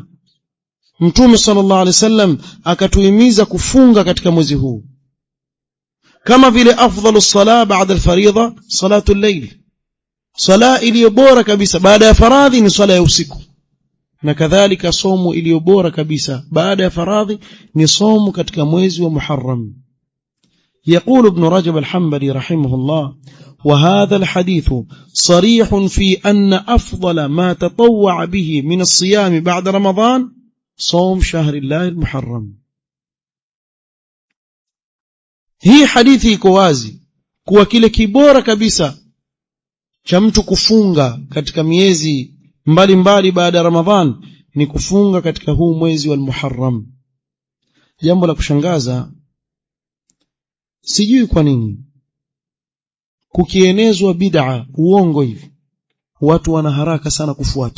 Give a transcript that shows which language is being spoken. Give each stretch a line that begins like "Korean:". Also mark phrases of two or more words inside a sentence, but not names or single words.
Swahili: Mtume
Arabic: صلى الله عليه وسلم
Swahili: akatuhimiza kufunga katika mwezi huu, kama vile
Arabic: أفضل الصلاة بعد الفريضة صلاة الليل,
Swahili: sala iliyo bora kabisa baada ya faradhi ni sala ya usiku, na kadhalika somo iliyo bora kabisa baada ya faradhi ni somo katika mwezi wa Muharram.
Arabic: يقول ابن رجب الحنبلي رحمه الله: وهذا الحديث صريح في أن أفضل ما تطوع به من الصيام بعد رمضان صوم شهر الله المحرم.
Swahili: hii hadithi iko wazi kuwa kile kibora kabisa cha mtu kufunga katika miezi mbalimbali baada ya Ramadhan ni kufunga katika huu mwezi wa Muharram. Jambo la kushangaza, sijui kwa nini kukienezwa bid'a, uongo hivi, watu wana haraka sana kufuata.